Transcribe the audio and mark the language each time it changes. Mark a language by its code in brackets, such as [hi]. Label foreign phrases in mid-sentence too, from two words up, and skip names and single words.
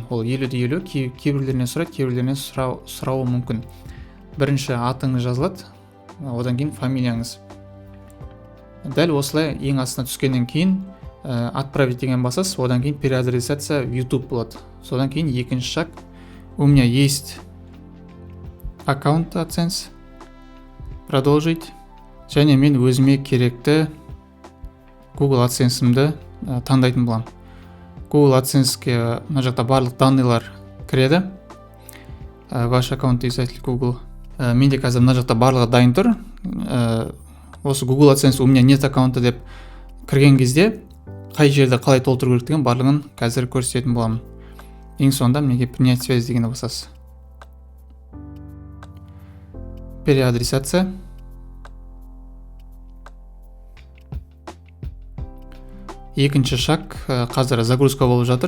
[kk] Ол 50-50, кейбіреулерінен сұрайды, кейбіреулерінен сұрауы мүмкін. Бірінші атыңыз жазылады, одан кейін фамилияңыз. Дәл осылай ең астына түскеннен кейін отправить деген басасыз, одан кейін [ru] переадресация в YouTube [kk] болады. Содан кейін екінші шаг, [ru] у меня есть аккаунт AdSense, продолжить. [kk] Және мен өзіме керекті Google AdSense-імді таңдайтын боламын. Google AdSense-ке мына жақта барлық данныйлар кіреді. [ru] Ваш аккаунт издатель Google. [kk] Менде қазір мына жақта барлығы дайын тұр. Осы Google AdSense [ru] у меня нет аккаунта [kk] деп кірген кезде қай жерде қалай толтыру керектігін барлығын қазір көрсететін боламын. Ең соңында мінеки [ru] принять связь [kk] дегенді басасыз. Переадресация. Екінші шаг қазір загрузка болып жатыр.